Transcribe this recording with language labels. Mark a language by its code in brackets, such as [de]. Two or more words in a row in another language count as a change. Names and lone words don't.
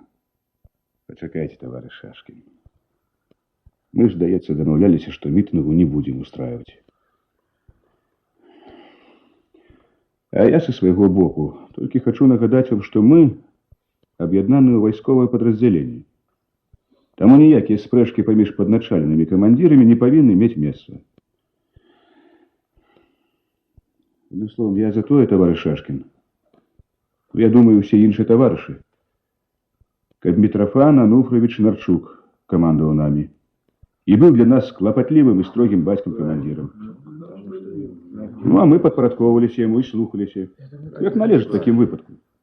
[be] Пачакайце, таварыш Шашкін. Мы ж, здаецца, дамаўляліся, што мітынгу не будзем устраивать. А я со свайго боку толькі хачу нагадаць вам, што мы аб'яднанае вайсковае падраздзяленне. Таму ніякія спрэчкі паміж падначаленымі камандзірамі не павінны мець месца. [ru] Одним словом, [be] я за тое, таварыш Шашкін. Я думаю, усе іншыя таварышы, каб Мітрафан Ануфрович Нарчук камандаваў намі і быў для нас клапатлівым і строгім бацькам-камандзірам. Ну, а мы падпарадковваліся яму і слухаліся, як належыць такім выпадку.